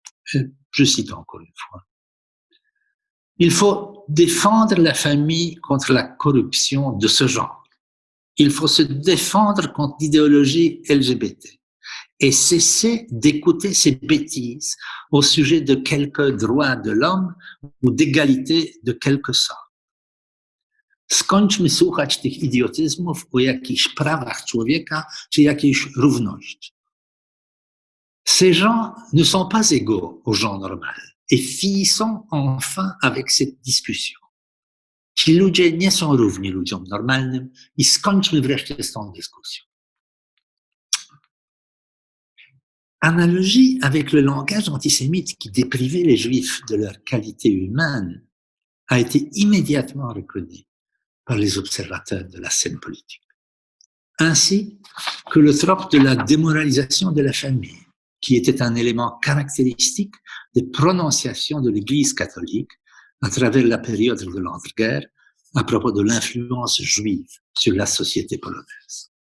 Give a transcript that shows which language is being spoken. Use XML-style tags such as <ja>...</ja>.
<fr>Je cite encore une fois. Il faut défendre la famille contre la corruption de ce genre. Il faut se défendre contre l'idéologie LGBT et cesser d'écouter ces bêtises au sujet de quelques droits de l'homme ou d'égalité de quelque sorte.</fr> <pl>Skończmy słuchać tych idiotyzmów o jakichś prawach człowieka czy jakiejś równości.</pl> <fr>Ces gens ne sont pas égaux aux gens normaux. Et finissons enfin avec cette discussion.</fr> <pl>Ci ludzie nie są równi ludziom normalnym i skończmy wreszcie z tą dyskusją.</pl> <fr>Analogie avec le langage antisémite qui déprivait les Juifs de leur qualité humaine a été immédiatement reconnue par les observateurs de la scène politique. Ainsi que le trope de la démoralisation de la famille, qui était un élément caractéristique des prononciations de l'Église catholique à travers la période de l'entre-guerre à propos de l'influence juive sur la société polonaise.</fr>